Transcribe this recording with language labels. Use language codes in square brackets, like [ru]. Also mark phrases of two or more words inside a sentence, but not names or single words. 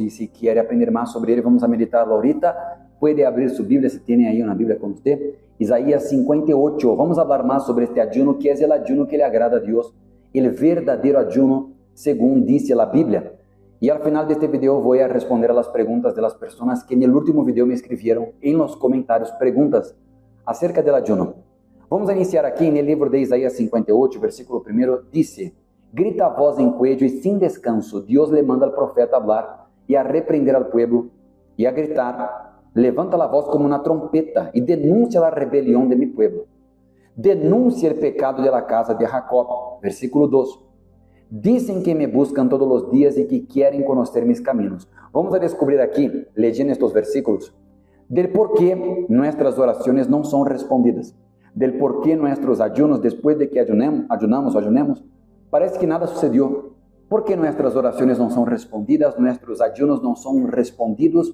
[pt] E se quer aprender mais sobre ele, [es] vamos a meditar ahorita. [pt] Pode abrir sua Bíblia, se tem aí uma Bíblia com você. Isaías 58. Vamos falar mais sobre este ayuno, que é o ayuno que lhe agrada a Deus, o verdadeiro ayuno, segundo diz a Bíblia. E ao final deste video vou responder as perguntas das pessoas que no último video me escreveram em os comentários perguntas [es] acerca del ayuno. [pt] Vamos a iniciar aqui no livro de Isaías 58, versículo 1, diz: grita a voz em cuello e sem descanso, Deus [es] le manda al profeta a hablar [pt] e a repreender [es] al pueblo [pt] e a gritar, levanta a voz como uma trompeta e denuncia a rebelião de [es] mi pueblo. Denuncia el pecado de la casa de Jacob. [pt] Versículo 2. Dizem que [es] me buscan [pt] todos os dias e que querem conhecer [es] mis caminos. [pt] Vamos a descobrir aqui, [es] leyendo estes versículos, del por qué nuestras oraciones no son respondidas, del por qué nuestros ayunos, después de que ayunemos, parece que nada sucedió. ¿Por qué nuestras oraciones no son respondidas? Nuestros ayunos no son respondidos.